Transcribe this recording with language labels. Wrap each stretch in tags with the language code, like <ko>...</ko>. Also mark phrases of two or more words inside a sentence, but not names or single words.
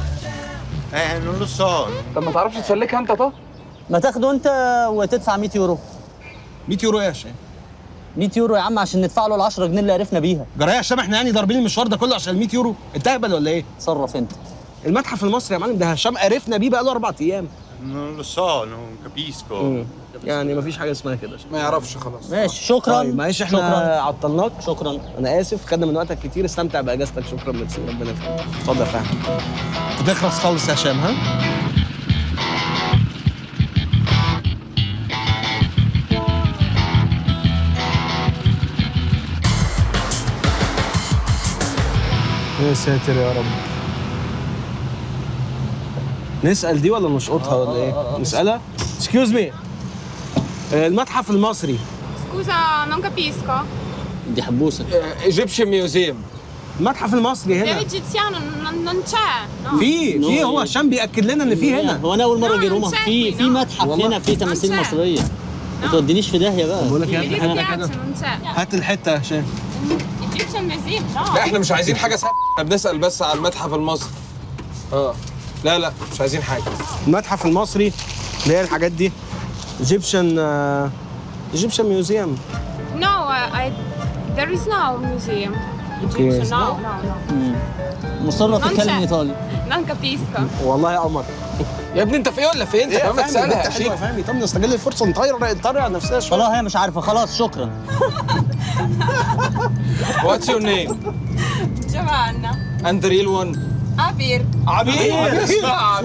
<ar>طب ما تعرفش تسلكها انت؟ طب ما تاخده انت وتدفع 100 يورو. 100 يورو يا هشام؟ 100 يورو يا عم عشان ندفع له ال 10 جنيه اللي عرفنا بيها. جرايه يا هشام، احنا يعني ضاربين المشوار ده كله عشان 100 يورو؟ انت اهبل ولا ايه؟ تصرف انت. المتحف المصري يا معلم ده هشام عرفنا بيه بقى له 4 ايام.</ar> <it>non capisco.</it> <ar>يعني مفيش حاجه اسمها كده. ما يعرفش خلاص. ماشي شكرا. طيب معلش احنا شكرا. عطلناك. شكرا. انا اسف خدنا من وقتك كتير، استمتع باجازتك. شكرا ميرسي، ربنا يخليك. اتفضل يا فهمي. تخلص خالص يا هشام ها؟ يا ساتر يا رب. نسأل دي ولا نشقطها ولا ايه؟ نسألها؟</ar> <en>excuse me.</en> <ar>المتحف المصري.</ar> <it>Scusa, non capisco.</it> <ar>دي حبوسه.</ar> <en>Egyptian museum.</en> <ar>المتحف المصري هنا.</ar> <it>L'egiziano non c'è, no?</it> <ar>في هو هشام بيأكد لنا ان في هنا. هو انا اول مره اجي روما. نسيت في منه. متحف والله. هنا في تماثيل نسيت. مصريه. ما تودينيش في داهيه بقى. بقول لك</ar> <it>Mi</it> <ar>هات الحته</ar> <it>dispiace,</it> <ar>كده.</ar> <it>non c'è.</it> <ar>هات الحته يا هشام.</ar> <en>Egyptian museum, no?</en> <ar>لا احنا مش عايزين حاجه سهله، احنا بنسال بس على المتحف المصري. لا مش عايزين حاجه. المتحف المصري اللي هي الحاجات دي.</ar> <en>Egyptian museum. No, there is no museum. Okay. Egyptian, no.</en> <ar>مصره تتكلم شاء. ايطالي.</ar> <it>Non capisco.</it> <ar>والله يا قمر. يا ابني انت في ايه ولا في ايه؟ انت كمان بتسالها يا شيخ. فاهمي. طب نستغل الفرصه نطير على نفسنا شويه. خلاص هي مش عارفه، خلاص شكرا.</ar> <en>What's your name? Giovanna. And real one. Abir.</en> <ar>عبير. اسمع</ar>